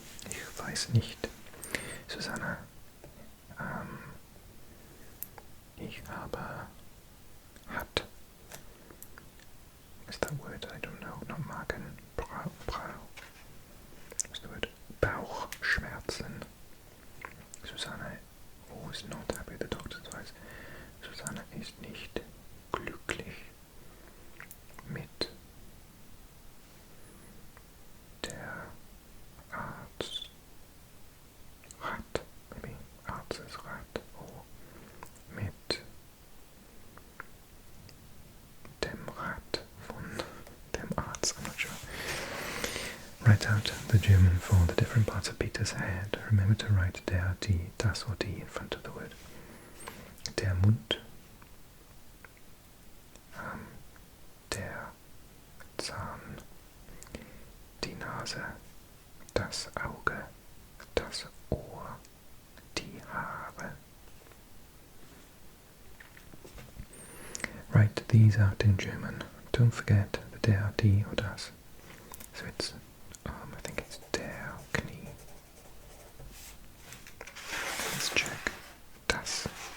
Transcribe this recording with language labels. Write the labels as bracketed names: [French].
[German] Ich weiß nicht. Susanne, ich habe, hat, [English] is that word? I don't know, not Magen, Brau, what's the word? Bauchschmerzen. Susanne, who is not happy with the doctor's advice. [German] Susanne ist nicht glücklich mit der Arzt. Rat, maybe Arztesrat, or mit dem Rat von dem Arzt, [English] I'm not sure. Write out the German for the different parts of Peter's head. Remember to write der, die, das or die in front of the word. [German] Der Mund, der Zahn, die Nase, das Auge, das Ohr, die Haare. [English] Write these out in German. Don't forget the der, die or das. So it's, I think it's der Knie. Let's check. Das.